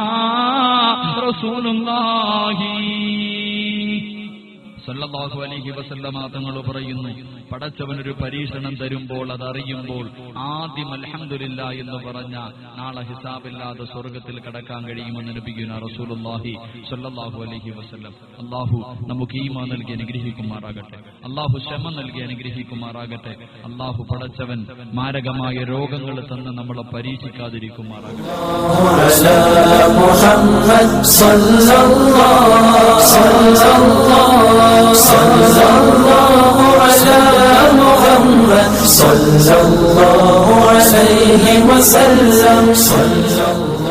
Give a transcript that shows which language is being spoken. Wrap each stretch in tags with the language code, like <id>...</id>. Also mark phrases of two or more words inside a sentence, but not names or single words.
<ar>رسول الله صلى الله عليه وسلم</ar> <ml>തങ്ങൾ പറയുന്നു, പടച്ചവനൊരു പരീക്ഷണം തരുമ്പോൾ അതറിയുമ്പോൾ ആദ്യം അൽഹംദുലില്ലാ എന്ന് പറഞ്ഞ നാളെ ഹിസാബില്ലാതെ സ്വർഗത്തിൽ കടക്കാൻ കഴിയുമെന്ന്</ml> <ar>نبينا رسول الله صلى الله عليه وسلم.</ar> <ml>അല്ലാഹു നമുക്ക് ഈമാൻ നൽകി അനുഗ്രഹിക്കുമാറാകട്ടെ. അല്ലാഹു ക്ഷമ നൽകി അനുഗ്രഹിക്കുമാറാകട്ടെ. അല്ലാഹു പടച്ചവൻ മാരകമായ രോഗങ്ങൾ തന്ന് നമ്മളെ പരീക്ഷിക്കാതിരിക്കുമാറാകട്ടെ.</ml> <ar>صلى الله على محمد صلى الله عليه وسلم.</ar>